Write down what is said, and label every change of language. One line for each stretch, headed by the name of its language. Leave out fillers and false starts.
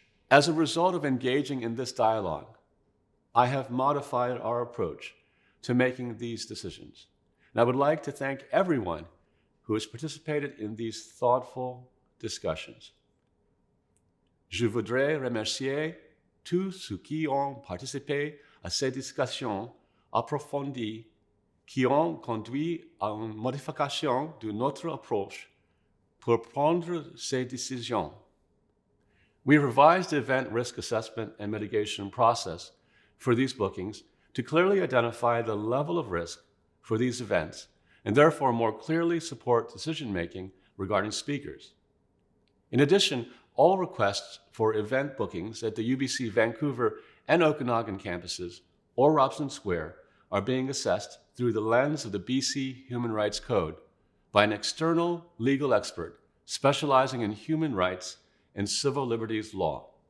English: As a result of engaging in this dialogue, I have modified our approach to making these decisions. And I would like to thank everyone who has participated in these thoughtful discussions.
French: Je voudrais remercier tous ceux qui ont participé à ces discussions approfondies qui ont conduit à une modification de notre approche pour prendre ces décisions.
English: We revised the event risk assessment and mitigation process for these bookings to clearly identify the level of risk for these events and therefore more clearly support decision-making regarding speakers. In addition, all requests for event bookings at the UBC Vancouver and Okanagan campuses or Robson Square are being assessed through the lens of the BC Human Rights Code by an external legal expert specializing in human rights and civil liberties law.